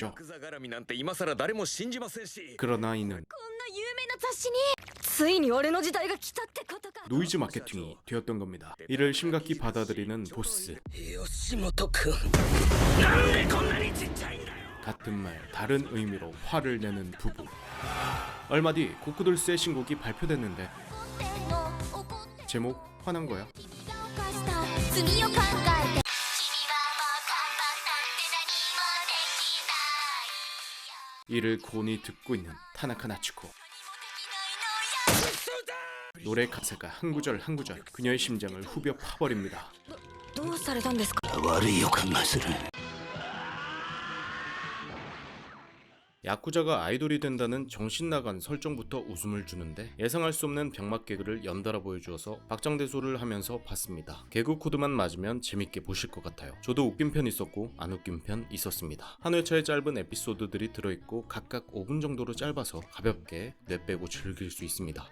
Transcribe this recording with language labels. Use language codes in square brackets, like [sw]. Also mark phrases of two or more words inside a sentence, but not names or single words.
[ja] ヤクザ絡みなんて今さら誰も信じませんし [ko] 그러나 이는 [ja] こんな有名な雑誌についに俺の時代が来たってことか。 [ko] 노이즈 마케팅이 되었던 겁니다. 이를 심각히 받아들이는 보스. [ja] 吉本くん。なんでこんなにちっちゃいんだよ。 [ko] 같은 말 다른 의미로 화를 내는 부부. 얼마 뒤 고크돌스의 신곡이 발표됐는데 제목 화난 거야. [ja] 罪を考えて。 [ko] 이를 곤히 듣고 있는 타나카 나츠코. 노래 가사가 한 구절 한 구절 그녀의 심장을 후벼 파버립니다. [ja] どうされたんですか。悪い予感がする。 [ko] 야쿠자가 아이돌이 된다는 정신나간 설정부터 웃음을 주는데 예상할 수 없는 병맛 개그를 연달아 보여주어서 박장대소를 하면서 봤습니다. 개그 코드만 맞으면 재밌게 보실 것 같아요. 저도 웃긴 편 있었고 안 웃긴 편 있었습니다. 한 회차의 짧은 에피소드들이 들어있고 각각 5분 정도로 짧아서 가볍게 뇌 빼고 즐길 수 있습니다.